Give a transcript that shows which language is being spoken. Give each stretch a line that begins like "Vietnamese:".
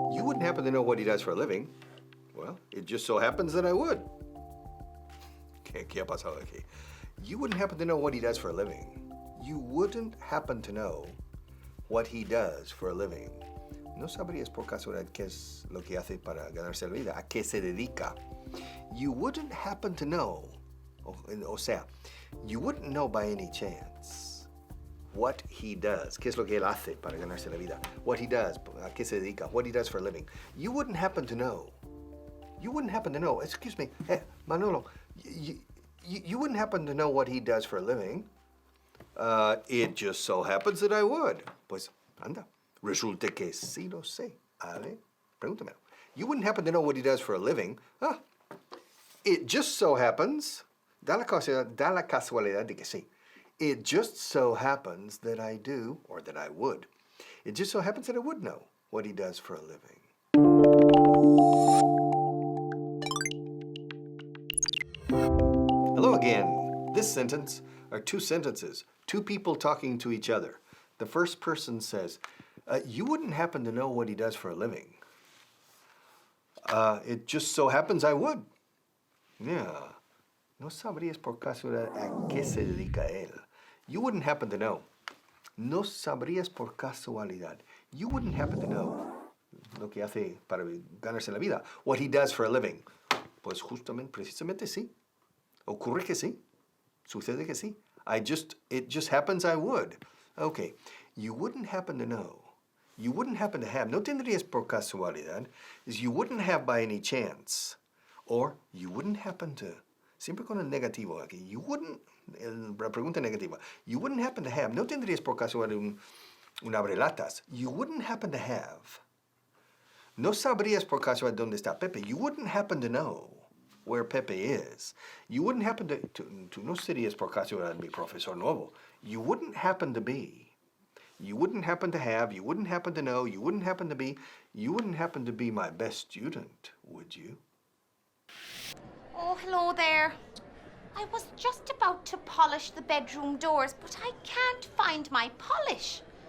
English: wouldn't happen to know what he does for a living. Well, it just so happens that I would.
Spanish: ¿Qué ha pasado aquí?
English: You wouldn't happen to know what he does for a living. You wouldn't happen to know what he does for a living.
Spanish: No sabrías por casualidad qué es lo que hace para ganarse la vida, a qué se dedica.
English: You wouldn't happen to know,
Spanish: o sea,
English: you wouldn't know by any chance what he does,
Spanish: qué es lo que él hace para ganarse la vida,
English: what he does,
Spanish: a qué se dedica,
English: what he does for a living. You wouldn't happen to know. You wouldn't happen to know, excuse me, Manolo, you wouldn't happen to know what he does for a living. It just so happens that I would.
Spanish: Pues, anda, resulta que sí lo sé. A ver, pregúntame.
English: You wouldn't happen to know what he does for a living. It just so happens,
Spanish: da la casualidad de que sí.
English: It just so happens that I do, or that I would. It just so happens that I would know what he does for a living. Hello again. This sentence are two sentences, two people talking to each other. The first person says, you wouldn't happen to know what he does for a living. It just so happens I would. Yeah.
Spanish: No sabrías por casualidad a qué se dedica él.
English: You wouldn't happen to know.
Spanish: No sabrías por casualidad.
English: You wouldn't happen to know
Spanish: lo que hace para ganarse la vida.
English: What he does for a living.
Spanish: Pues justamente, precisamente sí. Ocurre que sí. Sucede que sí.
English: It just happens I would. Okay. You wouldn't happen to know. You wouldn't happen to have.
Spanish: No tendrías por casualidad.
English: Is you wouldn't have by any chance. Or you wouldn't happen to.
Spanish: Siempre con el negativo aquí.
English: You wouldn't,
Spanish: la pregunta negativa.
English: You wouldn't happen to have.
Spanish: No tendrías por casualidad un abrelatas.
English: You wouldn't happen to have.
Spanish: No sabrías por casualidad dónde está Pepe.
English: You wouldn't happen to know where Pepe is. You wouldn't happen to
Spanish: no serías por casualidad mi profesor nuevo.
English: You wouldn't happen to be. You wouldn't happen to have, you wouldn't happen to know, you wouldn't happen to be, you wouldn't happen to be my best student, would you? Oh, hello there. I was just about to polish the bedroom doors, but I can't find my polish.